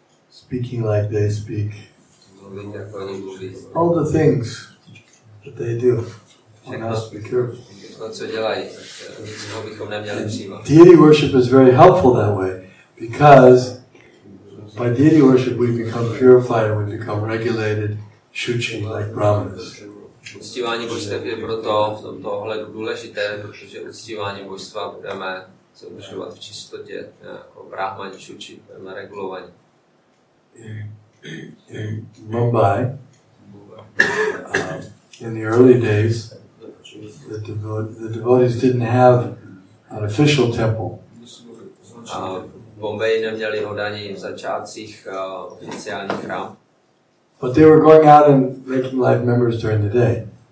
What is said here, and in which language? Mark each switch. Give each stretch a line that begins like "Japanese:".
English: Speaking like they speak.
Czech: Mluvit, jak oni mluví.
English: All the things that they do. One has to be careful.
Czech: To, co dělají, nic z toho bychom neměli přijímat.
English: Deity worship is very helpful that way, because by deity worship we become purified and we become regulated, shuchi, like brahmanas.
Czech: Uctívání božstev je proto v tomto ohledu důležité, protože uctívání božstva budeme se udržovat v čistotě, jako brahmani, shuchi, budeme regulovaní.
English: In Mumbai, in the early days, the devotees didn't have an official temple.
Czech: A v Bombeji neměli Odani v začátcích oficiální chrám.
English: But they were going out and making life members during the day.